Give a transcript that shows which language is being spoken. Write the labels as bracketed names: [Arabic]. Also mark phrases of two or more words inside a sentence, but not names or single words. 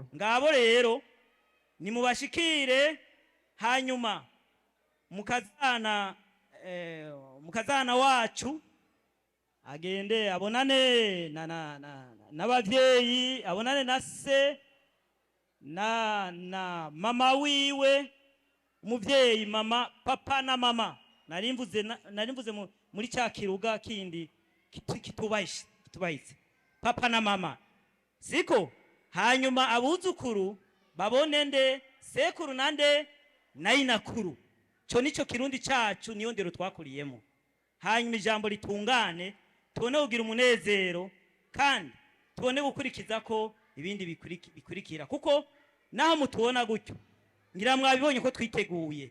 [Rundi] Ngabo rero ni mubashikire, hanyuma mukazana wacu agende abonane n'abavyeyi, abonane na se na mama wiwe, umuvyeyi mama, papa na mama. Narimvuze muri cya kiruga kindi kitubahise papa na mama, siko? Hanyuma abuzukuru babone nde sekuru nande nayinakuru. Cyo nico kirundi cacu, niyo ndero twakuriyemo. Hanyuma ijambo ritungane, tubone kugira umunezero, kandi tubone gukurikiza ko ibindi bikurikira, kuko naho mutubona gutyo ngira mwabibonye ko twiteguye.